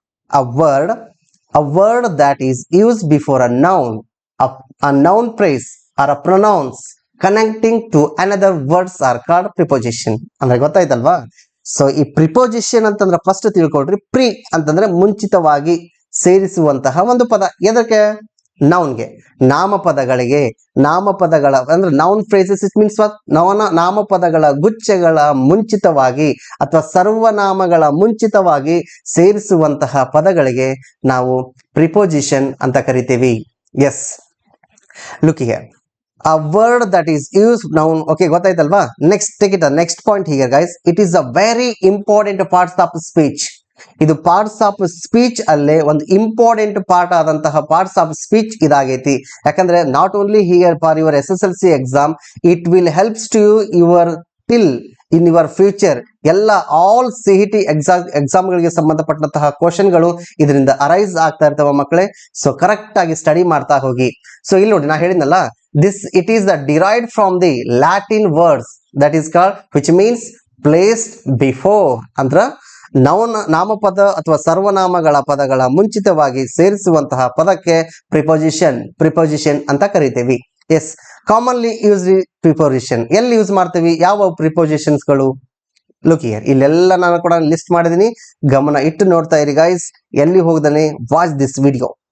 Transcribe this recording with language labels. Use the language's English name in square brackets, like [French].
[English] a word that is used before a noun, a noun phrase or a pronouns connecting to another words are called preposition. [Kannada] ಅಂದ್ರೆ ಗೊತ್ತಾಯ್ತಲ್ವಾ? So ಈ preposition ಅಂತಂದ್ರೆ first ತಿಳ್ಕೊಳ್ರಿ. Pre ಅಂತಂದ್ರೆ ಮುಂಚಿತವಾಗಿ ಸೇರಿಸುವಂತಹ ಒಂದು ಪದ. ಎದಕ್ಕೆ? ನೌನ್ಗೆ, ನಾಮಪದಗಳಿಗೆ. ನಾಮಪದಗಳ ಅಂದ್ರೆ noun phrases, [English] It means what? [Kannada] ನಾಮಪದಗಳ ಗುಚ್ಛಗಳ ಮುಂಚಿತವಾಗಿ ಅಥವಾ ಸರ್ವನಾಮಗಳ ಮುಂಚಿತವಾಗಿ ಸೇರಿಸುವಂತಹ ಪದಗಳಿಗೆ ನಾವು ಪ್ರಿಪೋಸಿಷನ್ ಅಂತ ಕರಿತೀವಿ. [English] Yes, look here. A word that is used noun. Okay, [Kannada] ಗೊತ್ತಾಯ್ತಲ್ವಾ? [English] Next take it next point here guys. It is a very important parts of speech. [Kannada] ಇದು parts of speech ಅಲ್ಲೇ ಒಂದು ಇಂಪಾರ್ಟೆಂಟ್ ಪಾರ್ಟ್ ಆದಂತಹ parts of speech ಇದಾಗೈತಿ. ಯಾಕಂದ್ರೆ [English] Not only here for your SSLC exam, it will helps to your till in your future. [Kannada] ಎಲ್ಲ all CET ಎಕ್ಸಾಮ್ಗಳಿಗೆ ಸಂಬಂಧಪಟ್ಟಂತಹ ಕ್ವಶನ್ಗಳು ಇದರಿಂದ arise ಆಗ್ತಾ ಇರ್ತಾವ ಮಕ್ಕಳೇ. ಸೊ ಕರೆಕ್ಟ್ ಆಗಿ ಸ್ಟಡಿ ಮಾಡ್ತಾ ಹೋಗಿ. ಸೊ ಇಲ್ಲಿ ನೋಡಿ, ನಾ ಹೇಳಿದ್ನಲ್ಲ, [English] it is derived from the Latin words that is called, which means placed before. [Kannada] ಅಂದ್ರ ನಾಮಪದ ಅಥವಾ ಸರ್ವನಾಮಗಳ ಪದಗಳ ಮುಂಚಿತವಾಗಿ ಸೇರಿಸುವಂತಹ ಪದಕ್ಕೆ ಪ್ರಿಪೋಸಿಷನ್ ಅಂತ ಕರಿತೀವಿ. ಎಸ್, ಕಾಮನ್ಲಿ ಯೂಸ್ ಪ್ರಿಪೋಸಿಷನ್ ಎಲ್ಲಿ ಯೂಸ್ ಮಾಡ್ತೀವಿ? ಯಾವ ಪ್ರಿಪೋಸಿಷನ್ಸ್ ಗಳು? ಲುಕ್ ಹಿಯರ್, ಇಲ್ಲೆಲ್ಲ ನಾನು ಕೂಡ ಲಿಸ್ಟ್ ಮಾಡಿದೀನಿ, ಗಮನ ಇಟ್ಟು ನೋಡ್ತಾ ಇರಿ ಗೈಸ್, ಎಲ್ಲಿ ಹೋಗದಾನೆ [English] Watch this video.